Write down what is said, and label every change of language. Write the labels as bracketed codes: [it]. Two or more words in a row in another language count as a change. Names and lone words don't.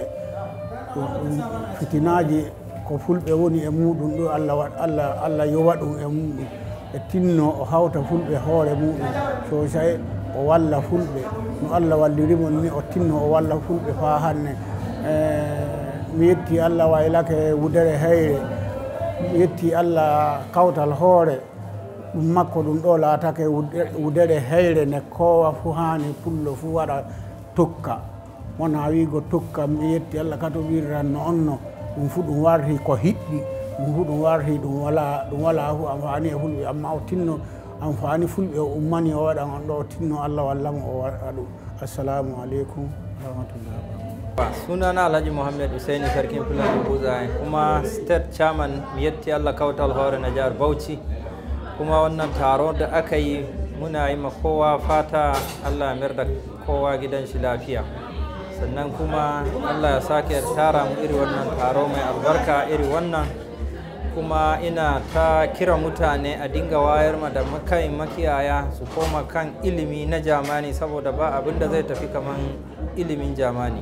[ff] Fitinaji ko fulɓe woni e muɗum ɗo Allah yowa ɗum e muɗum, e tinno o hawta fulɓe hoore muɗum sosai, o walla fulɓe no Allah wallirimon ni, o tinno o walla fulɓe fa hanne. Mi yetti Allah waylake Wudere Heyre, mi yetti Allah Kawtal Hoore, ɗum makko ɗum ɗo laatake Wudere Heyre ne kowa fu hani pullo fu waɗa tokka, wona wiigo tokka. Mi yetti Allah kato wirranno onno, ɗum fu ɗum warti ko hiɗɗi, ɗum fu ɗum warti ɗum wala fu amfani e fulɓe, amma o tinno amfani fulɓe o ummani o waɗan on ɗo, o tinno Allah wallamo o waɗa ɗum. [ar] السلام عليكم ورحمة الله. [ha] Sunana Alhaji Muhammad Usaini Sarkin Fulani Buzaye, kuma [en] state chairman [ha] Miyetti Allah Kautal Hore na jihar Bauchi. Kuma wannan taro da aka yi muna yi ma kowa fata Allah ya da kowa gidan shi lafiya, sannan kuma Allah ya sake tara mu iri wannan taro mai albarka iri wannan, kuma ina ta kira mutane a dinga wayar ma da makiyaya su koma kan ilimi na jamani, saboda ba abin da zai tafi kaman ilimin jamani.